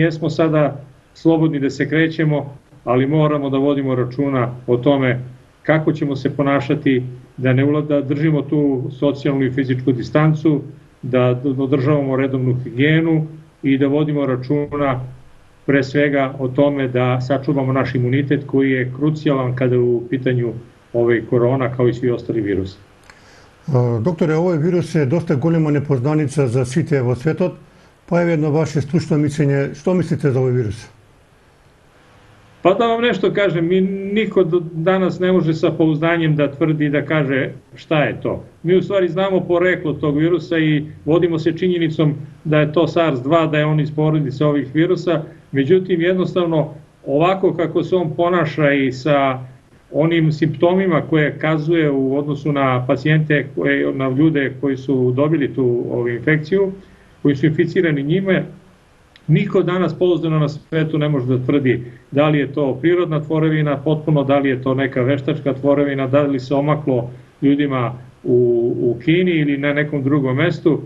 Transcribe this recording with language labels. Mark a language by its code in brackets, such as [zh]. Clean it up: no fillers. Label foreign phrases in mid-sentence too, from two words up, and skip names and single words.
[sr] jesmo sada slobodni da se krećemo, ali moramo da vodimo računa o tome kako ćemo se ponašati, da držimo tu socijalnu i fizičku distancu, da održavamo redovnu higijenu i da vodimo računa pre svega o tome da sačuvamo naš imunitet koji je krucijalan kada je u pitanju ovaj korona kao i svi ostali virusi. [mk] Докторе, овој вирус е доста голема непознаница за сите во светот, па е едно ваше стручно мислење, што мислите за овој вирус? [sr] Pa da vam nešto kažem, niko danas ne može sa pouzdanjem da tvrdi da kaže šta je to. Mi u stvari znamo poreklo tog virusa i vodimo se činjenicom da je to SARS-2, da je on iz porodice ovih virusa, međutim jednostavno ovako kako se on ponaša i sa onim simptomima koje kazuje u odnosu na pacijente, na ljude koji su dobili tu infekciju, koji su inficirani njime, niko danas pouzdano na svetu ne može da tvrdi da li je to prirodna tvorevina, potpuno da li je to neka veštačka tvorevina, da li se omaklo ljudima u Kini ili na nekom drugom mestu.